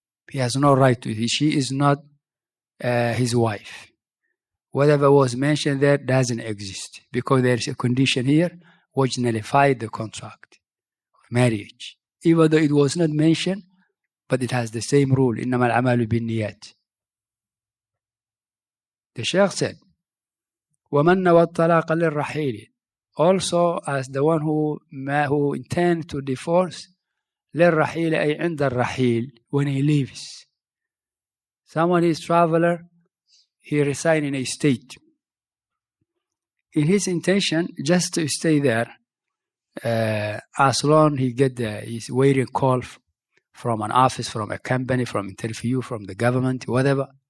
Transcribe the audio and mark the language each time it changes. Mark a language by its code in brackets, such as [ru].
[en] He has no right to it. She is not his wife. Whatever was mentioned there doesn't exist because there is a condition here which nullified the contract of marriage. Even though it was not mentioned, but it has the same rule. [ar] إِنَّمَا الْعَمَلُ بِالنِّيَّاتِ. [en] The Shaykh said, [ar] وَمَنْ نَوَى الطَّلَاقَ لِلرَّحِيلِ. [en] Also, as the one who intends to divorce, [ar] لِلرَّحِيلِ أي عند الرحيل, [en] when he leaves. Someone is traveler, he resides in a state. In his intention, just to stay there, as long he he's waiting call from an office, from a company, from interview, from the government, whatever.